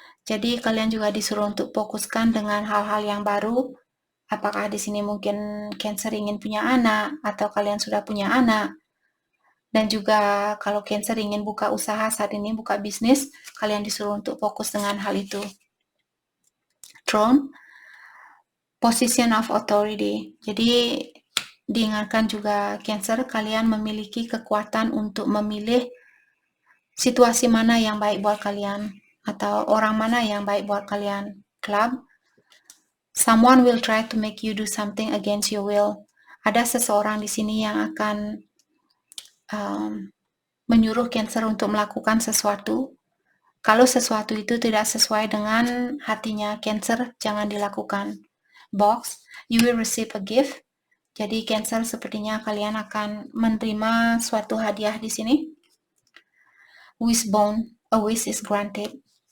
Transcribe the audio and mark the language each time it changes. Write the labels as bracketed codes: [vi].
[id] Jadi kalian juga disuruh untuk fokuskan dengan hal-hal yang baru. Apakah di sini mungkin Cancer ingin punya anak atau kalian sudah punya anak? Dan juga kalau Cancer ingin buka usaha saat ini, buka bisnis, kalian disuruh untuk fokus dengan hal itu. [en] Throne, position of authority. [id] Jadi diingatkan juga Cancer, kalian memiliki kekuatan untuk memilih situasi mana yang baik buat kalian atau orang mana yang baik buat kalian. [en] Club, someone will try to make you do something against your will. [id] Ada seseorang di sini yang akan menyuruh Cancer untuk melakukan sesuatu. Kalau sesuatu itu tidak sesuai dengan hatinya Cancer, jangan dilakukan. [en] Box, you will receive a gift. [id] Jadi Cancer, sepertinya kalian akan menerima suatu hadiah di sini. [en] Wishbone, a wish is granted.